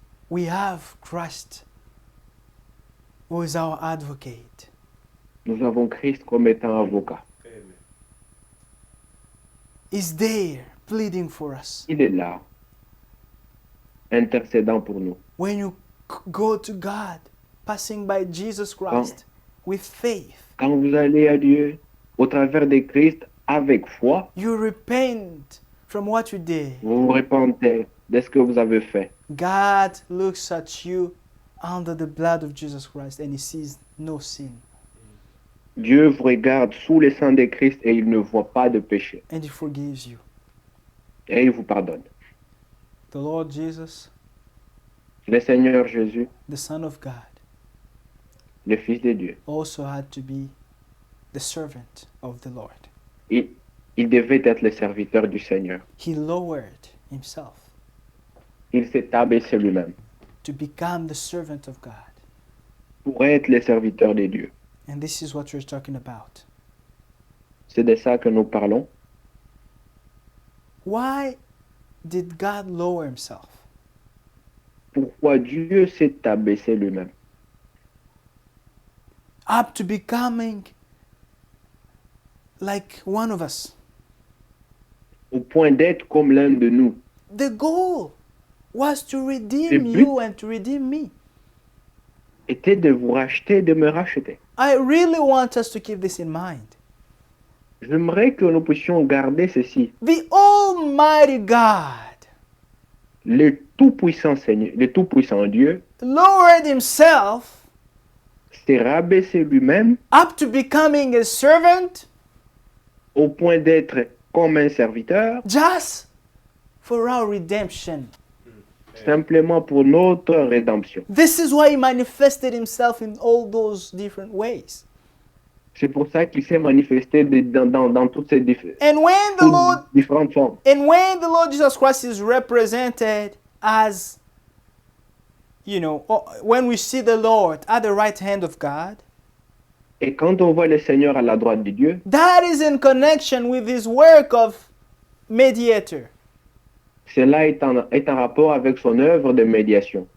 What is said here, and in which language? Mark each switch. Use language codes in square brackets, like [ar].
[en] we have Christ who is our advocate. [fr] nous avons Christ comme étant avocat. [en] He's there pleading for us. [fr] Il est là, intercédant pour nous. [en] When you go to God, passing by Jesus Christ with faith, [fr] Quand vous allez à Dieu au travers de Christ avec foi, [en] you repent from what you did. [fr] vous vous repentez de ce que vous avez fait. [en] God looks at you under the blood of Jesus Christ and he sees no sin. [fr] Dieu vous regarde sous le sang de Christ et il ne voit pas de péché. [en] And he forgives you. [fr] Et il vous pardonne. [en] The Lord Jesus, [fr] Le Seigneur Jésus, [en] the Son of God, [fr] le Fils de Dieu, [en] also had to be the servant of the Lord. [fr] il devait être le serviteur du Seigneur. [en] He lowered himself [fr] Il s'est abaissé lui-même [en] to become the servant of God. [fr] pour être le serviteur de Dieu. [en] And this is what we're talking about. [fr] C'est de ça que nous parlons. [en] Why did God lower himself? [fr] Pourquoi Dieu s'est abaissé lui-même [en] Up to becoming like one of us. [fr] au point d'être comme l'un de nous. [en] The goal was to [fr] Le [en] redeem but- you and to redeem me. [fr] Était de vous racheter, de me racheter. [en] I really want us to keep this in mind. [fr] J'aimerais que nous puissions garder ceci. [en] The Almighty God [fr] Le Tout-Puissant Seigneur, le Tout-Puissant Dieu [en] lowered himself [fr] s'est rabaissé lui-même [en] up to becoming a servant [fr] au point d'être comme un serviteur, [en] just for our redemption. [fr] simplement pour notre rédemption. [en] This is why he manifested himself in all those different ways. [fr] C'est pour ça qu'il s'est manifesté dans toutes ces [en] And when the Lord [fr] différentes formes. [en] And when the Lord Jesus Christ is represented as, when we see the Lord at the right hand of God, [fr] Et quand on voit le Seigneur à la droite de Dieu, [en] that is in connection with his work of mediator. [fr] cela est en rapport avec son œuvre de médiation.